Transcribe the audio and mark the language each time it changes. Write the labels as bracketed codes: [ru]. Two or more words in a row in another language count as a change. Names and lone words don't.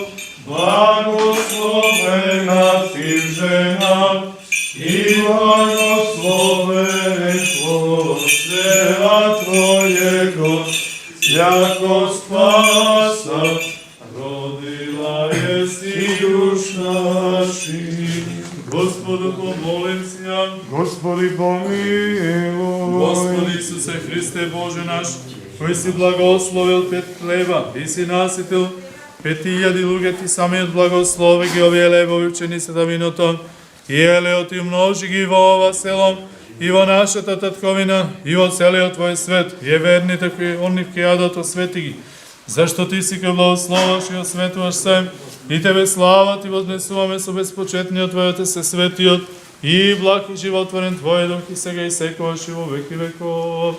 [cu] благословена Ты в женах, и благословен плод чрева Твоего, яко спаса, родила еси душ наших. Господу помолимся. [mk] Господи помилуј. Господи Исусе Христе Боже наш, кој си благословил 5 хлеба и си наситил 5000 луѓе, Ти самиот благослови ги овие лебови ученицата виното, и елеот и умножи ги во ова село, и во нашата татковина, и во целиот Твој свет, и верните кои онив ке јадат освети ги, зашто Ти си кој благословаш и осветуваш се, и Тебе слава Ти вознесуваме со безпочетниот Твој Отец светиот, и благ и животворен Твој Дух и сега и секогаш и во веки веков.